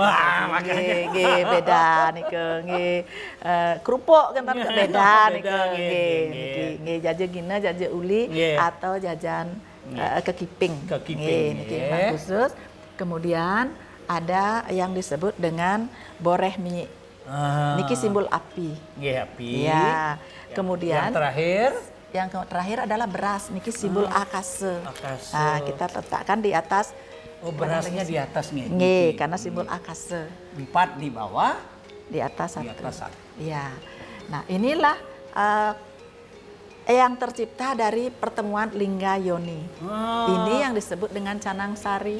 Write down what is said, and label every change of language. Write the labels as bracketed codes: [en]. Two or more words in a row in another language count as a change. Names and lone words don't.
[id] Wah, makanya. Beda nih kerupuk kan beda nih jajan gina, jajan uli atau jajan kekiping. Khusus. Kemudian ada yang disebut dengan boreh minyi. Niki simbol api. Nggih, api. Ya. Kemudian yang terakhir adalah beras. Niki simbol akase. Akase. Nah, kita letakkan di atas. Oh, berasnya di atas nih. Nggih, karena simbol akase. 4 di bawah, Di atas di satu. atas 1. Iya. Nah, inilah yang tercipta dari pertemuan Lingga Yoni. Ini yang disebut dengan Canang Sari.